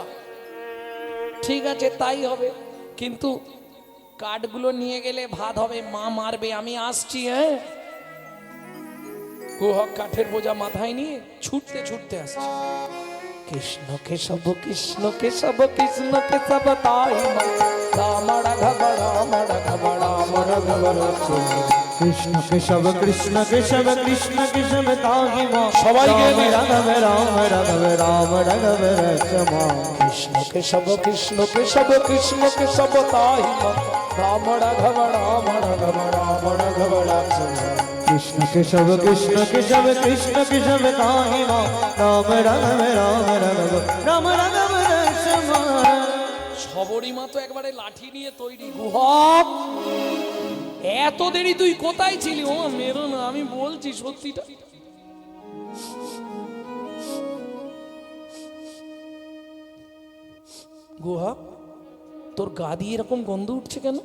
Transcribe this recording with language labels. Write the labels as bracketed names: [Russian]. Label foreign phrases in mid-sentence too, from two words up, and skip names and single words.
[Bangla] ঠিক আছে, তাই হবে। কিন্তু কাঠগুলো নিয়ে গেলে ভাত হবে, মা মারবে। আমি আসছি। হ্যাঁ, গুহক কাঠের বোঝা মাথায় নিয়ে ছুটতে ছুটতে আসছে। [Sanskrit] কৃষ্ণ কেশব কৃষ্ণ কেশব কৃষ্ণ কেশব তাই রাম রাঘব রাম রাঘব রাম রাঘব कृष्ण केशव कृष्ण केशव कृष्ण केशव ताहि मां [Bangla] সবাই [Sanskrit] राम [Bangla] গেলে [Sanskrit] राघव राम राघव राम राघव रक्षमा কৃষ্ণ কেশব কৃষ্ণ কেশব কৃষ্ণ কেশব তাই রাম রাঘব রাম রাঘব রাম রাঘব রক্ষমা। कृष्ण केशव कृष्ण केशव कृष्ण केशव ताहि मां राम राघव राम राघव राम राघव रक्षमा। [Bangla] সবরী মা তো একবারে লাঠি নিয়ে তৈরি। গুহক, এত দেরি তুই কোথায় ছিলি? ও মেরো না, আমি বলছি সত্যিটা। গুহক, তোর গা দিয়ে এরকম গন্ধ উঠছে কেন?